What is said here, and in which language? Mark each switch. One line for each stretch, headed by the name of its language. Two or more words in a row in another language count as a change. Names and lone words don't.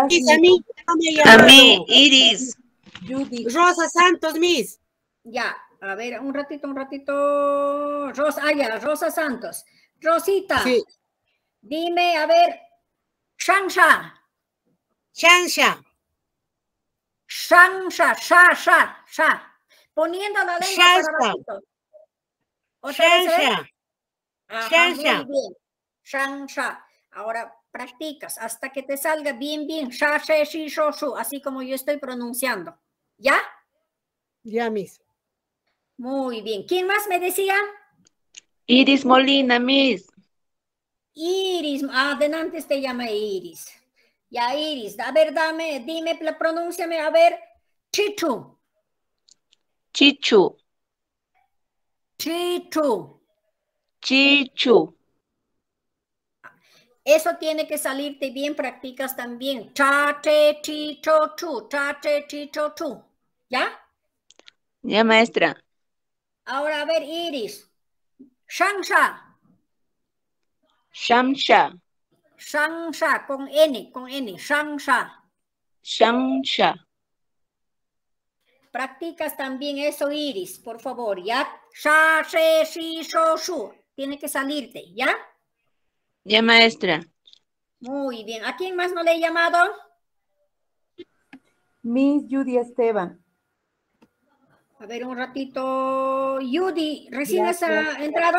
Spanish: Miss, a mí, a mí, Iris. Judy. Rosa Santos, Miss. Ya, a ver, un ratito. Rosa, ya, Rosa Santos. Rosita. Sí. Dime, a ver, Shangsha. Shangsha. Shangsha, sha. Poniendo la lengua para bajito. Shangsha. Shangsha. Muy bien. Shangsha. Ahora practicas hasta que te salga bien. Sha, she, shi, sho, shu. Así como yo estoy pronunciando. ¿Ya? Ya, Miss. Muy bien. ¿Quién más me decía? Iris Molina, Miss. Iris, adelante te llama Iris. Ya, Iris, a ver, dime, pronúnciame, a ver. Chichu. Chichu. Chichu. Chichu. Eso tiene que salirte bien, practicas también. Cha, te, chi, cho, chu. Cha, te, chi, cho, chu. ¿Ya? Ya, maestra. Ahora, a ver, Iris. Shangsha. Shamsha. Shangsha, con N. Shangsha. Shamsha. Practicas también eso, Iris, por favor, ¿ya? Sha, she, shi, sho, shu. Tiene que salirte, ¿ya? Ya, maestra. Muy bien. ¿A quién más no le he llamado? Miss Judy Esteban. A ver, un ratito. Judy, ¿recién has Gracias. entrado?